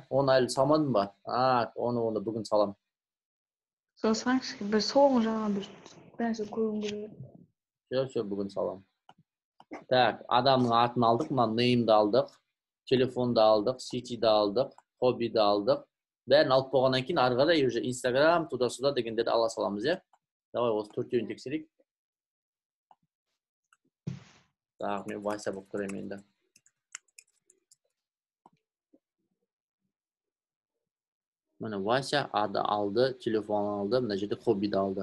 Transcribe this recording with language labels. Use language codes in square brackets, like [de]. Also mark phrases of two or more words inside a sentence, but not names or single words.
[kk] Оны әлі салмадым ба? Оны бүгін салам. Салсаңыз, бір соңғы жағынан бір нәрсе көруім керек. Все, бүгін салам. Так, адамның атын алдық, мына name-ді алдық, телефонды алдық, City-ді алдық, хоббиді алдық. Бәрін алып болғаннан кейін ары қарай уже Instagram, туда-сюда дегендерді ала саламыз, иә? Давай осы төртеуін тексерейік. Так, мен Вася болып көремін енді. Міне Вася ады алды, телефон алды, мына жерде хоббиді алды.